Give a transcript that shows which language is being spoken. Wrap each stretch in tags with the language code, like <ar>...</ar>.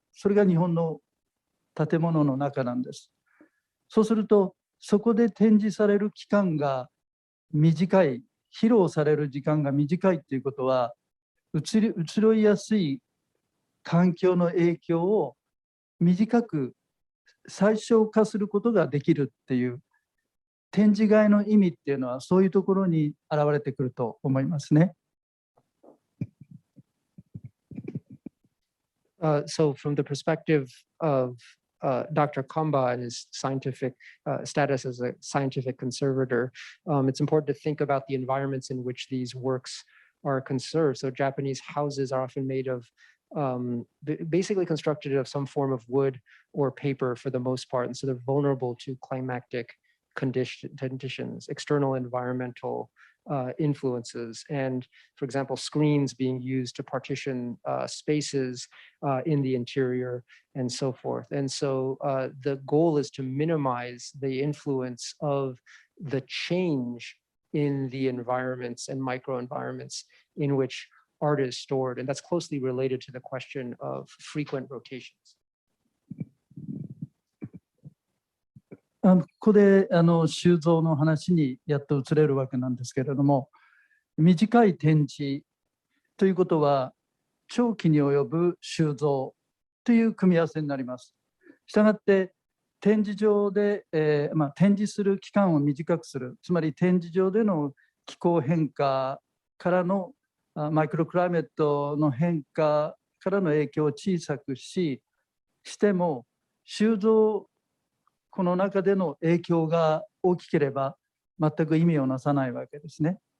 <ja>それが日本の建物の中なんです。そうすると、そこで展示される期間が短い、披露される時間が短いということは、移ろいやすい環境の影響を短く最小化することができるっていう、展示外の意味っていうのはそういうところに現れてくると思いますね。</ja> <en>So from the perspective of Dr. Kamba and his scientific status as a scientific conservator, it's important to think about the environments in which these works are conserved. So Japanese houses are often made of basically constructed of some form of wood or paper for the most part, and so they're vulnerable to climatic conditions, external environmental influences, and for example, screens being used to partition spaces in the interior and so forth. And so the goal is to minimize the influence of the change in the environments and microenvironments in which art is stored. And that's closely related to the question of frequent rotations.</en> <ja>ここで収蔵の話にやっと移れるわけなんですけれども、短い展示ということは長期に及ぶ収蔵という組み合わせになります。したがって展示場で、展示する期間を短くする、つまり展示場での気候変化からのマイクロクライメットの変化からの影響を小さくしても、収蔵この中での影響が大きければ全く意味をなさないわけですね。</ja>